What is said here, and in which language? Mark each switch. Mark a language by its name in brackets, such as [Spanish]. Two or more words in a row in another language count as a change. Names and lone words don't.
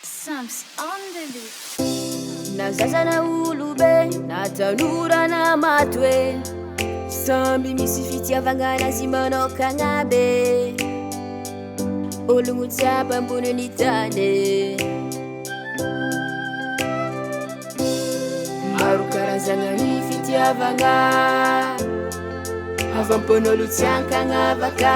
[English] Samps on the beat. [Malagasy] Nazaza na ulube, na tanura na matwe. Sambi misi fitiavagna nazy manokagna be. Ologno jiaby ambonin'ny tany. Maro karazagna ny fitiavagna, avampon'olo tsy ankagnavaka.